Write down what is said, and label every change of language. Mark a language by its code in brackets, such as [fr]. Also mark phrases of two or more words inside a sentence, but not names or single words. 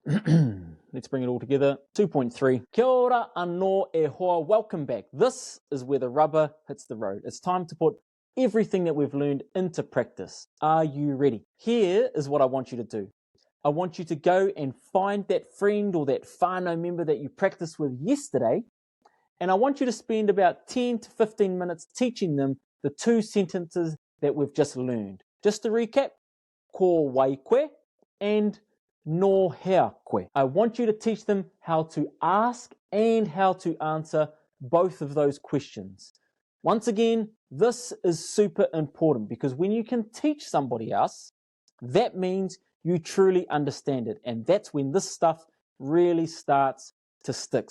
[en] Let's bring it all together. 2.3. [mi] Kia ora anō e hoa. [en] Welcome back. This is where the rubber hits the road. It's time to put everything that we've learned into practice. Are you ready? Here is what I want you to do. I want you to go and find that friend or that whānau member that you practiced with yesterday, and I want you to spend about 10 to 15 minutes teaching them the 2 sentences that we've just learned. Just to recap, [mi] ko wai koe and no hea koe. [en] I want you to teach them how to ask and how to answer both of those questions. Once again, this is super important because when you can teach somebody else, that means you truly understand it. And that's when this stuff really starts to stick.